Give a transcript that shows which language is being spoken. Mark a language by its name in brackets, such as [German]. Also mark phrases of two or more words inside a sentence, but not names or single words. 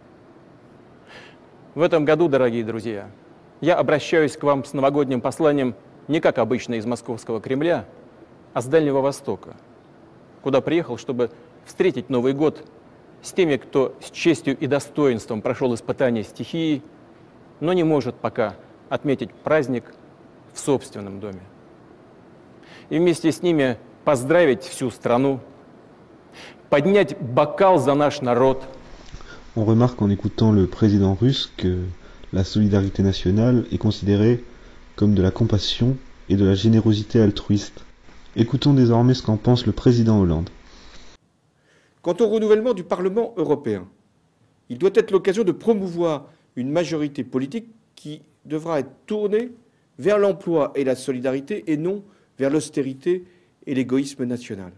[Russian] В этом году, дорогие друзья, я обращаюсь к вам с новогодним посланием не как обычно из московского Кремля, а с Дальнего Востока, куда приехал, чтобы встретить Новый год с теми, кто с честью и достоинством прошел испытания стихии, но не может пока отметить праздник в собственном доме. И вместе с ними поздравить всю страну, поднять бокал за наш народ. [French] On remarque en écoutant le président russe que la solidarité nationale est considérée comme de la compassion et de la générosité altruiste. Écoutons désormais ce qu'en pense le président Hollande. Quant au renouvellement du Parlement européen, il doit être l'occasion de promouvoir une majorité politique qui devra être tournée vers l'emploi et la solidarité et non vers l'austérité et l'égoïsme national.